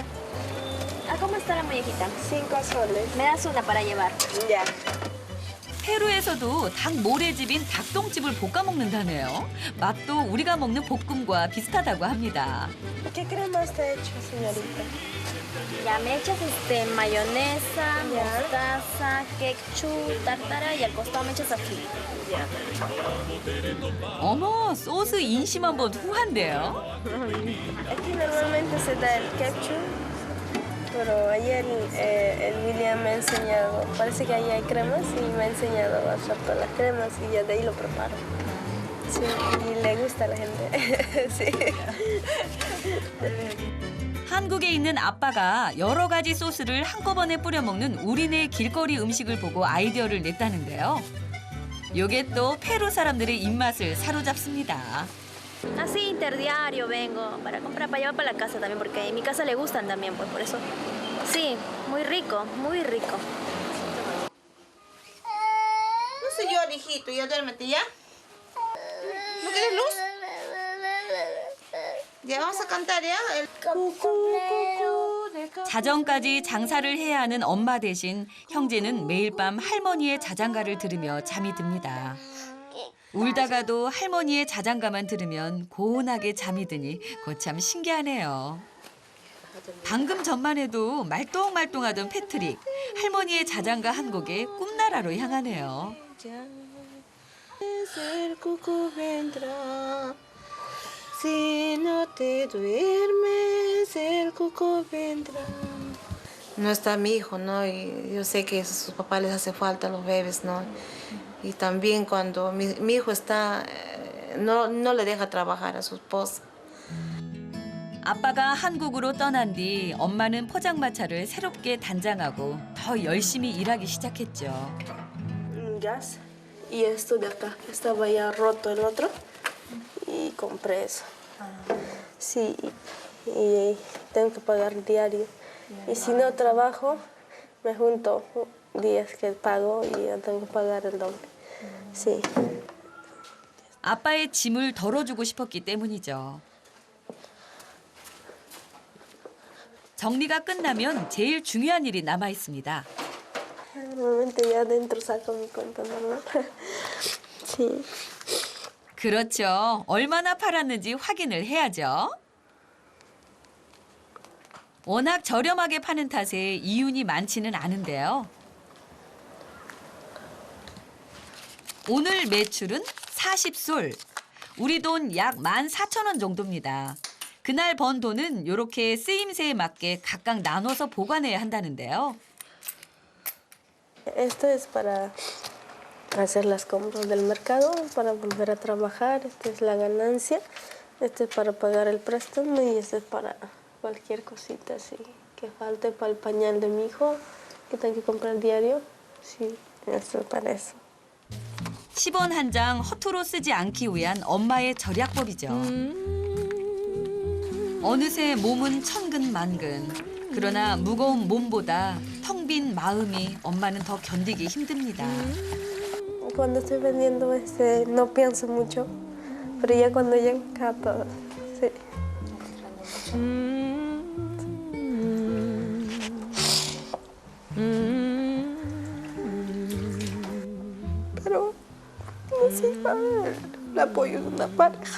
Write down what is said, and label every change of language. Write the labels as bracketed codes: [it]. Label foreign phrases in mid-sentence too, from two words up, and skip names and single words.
[es] ¿Cómo está la mollejita? 5 soles. Me das una para llevar. Ya. [ko] 페루에서도 닭 모래집인 닭똥집을 볶아 먹는다네요. 맛도 우리가 먹는 볶음과 비슷하다고 합니다. [es] ¿Qué crema está hecho, señorita? Ya me echas mayonesa, Ya. mostaza, ketchup, tártara y al costado me echas ají. Ya. [ko] 어머, 소스 인심 한번 후한데요. [es] Aquí normalmente se da el ketchup, pero ayer el William me ha enseñado, parece que ahí hay cremas y me ha enseñado a usar todas las cremas y ya de ahí lo preparo. Sí, y le gusta a la gente. Sí. [ko] 한국에 있는 아빠가 여러 가지 소스를 한꺼번에 뿌려 먹는 우리네 길거리 음식을 보고 아이디어를 냈다는데요. 요게 또 페루 사람들의 입맛을 사로잡습니다. [es] Así interdiario vengo para comprar para llevar para la casa también porque en mi casa le gustan también, pues por eso. Sí, muy rico, muy rico. No sé yo, hijito, ya duérmete, ¿ya? ¿No quieres luz? Ya vamos a cantar, ¿ya? El cucú, cucú del [ko] 자정까지 장사를 해야 하는 엄마 대신 형제는 매일 밤 할머니의 자장가를 들으며 잠이 듭니다. 울다가도 할머니의 자장가만 들으면 고운하게 잠이 드니 거참 신기하네요. 방금 전만 해도 말똥말똥하던 패트릭. 할머니의 자장가 한 곡에 꿈나라로 향하네요. [es] El cuco vendrá. Si no te duermes, el cuco vendrá. No está mi hijo, ¿no? Y yo sé que a sus papás les hace falta los bebés, ¿no? Y también cuando mi hijo está, no le deja trabajar a su esposa. [ko] 아빠가 한국으로 떠난 뒤 엄마는 포장마차를 새롭게 단장하고 더 열심히 일하기 시작했죠. [es] Un gas y esto de acá, que estaba ya roto el otro y compré eso. Sí, y tengo que pagar diario. Y si no trabajo, me junto días que pago y ya tengo que pagar el doble. Sí. [ko] 아빠의 짐을 덜어주고 싶었기 때문이죠. 정리가 끝나면 제일 중요한 일이 남아 있습니다. [es] Normalmente ya adentro saco mi cuenta normal. Sí. [ko] 그렇죠. 얼마나 팔았는지 확인을 해야죠. 워낙 저렴하게 파는 탓에 이윤이 많지는 않은데요. 오늘 매출은 40솔. 우리 돈 약 14,000원 정도입니다. 그날 번 돈은 이렇게 쓰임새에 맞게 각각 나눠서 보관해야 한다는데요. [es] Esto es para hacer las compras del mercado, para volver a trabajar. Esta es la ganancia. Este es para pagar el préstamo y este es para cualquier cosita así que falte, para el pañal de mi hijo que tengo que comprar diario. Sí, esto es para eso. [ko] 10원 한 장 허투루 쓰지 않기 위한 엄마의 절약법이죠. 어느새 몸은 천근만근. 그러나 무거운 몸보다 텅 빈 마음이 엄마는 더 견디기 힘듭니다. [es] Cuando estoy vendiendo no pienso mucho, pero ya cuando llega todo, sí. Pero necesita el apoyo de una pareja.